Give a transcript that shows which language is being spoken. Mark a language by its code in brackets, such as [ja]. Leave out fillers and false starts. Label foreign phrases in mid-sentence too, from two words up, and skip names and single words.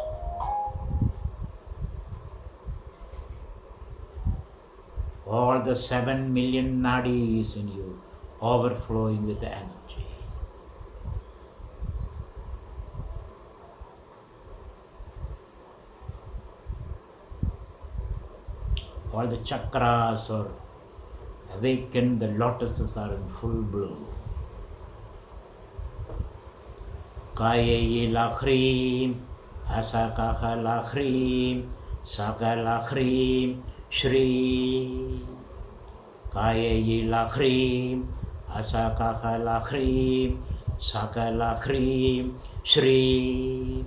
[en] All the 7 million nadis in you overflowing with energy. All the chakras are awakened, the lotuses are in full bloom. [sa] Kayela Hrim, Asakala Hrim, Sakala Hrim, Shri. Kayela Hrim, Asakala Hrim, Sakala Hrim, Shri.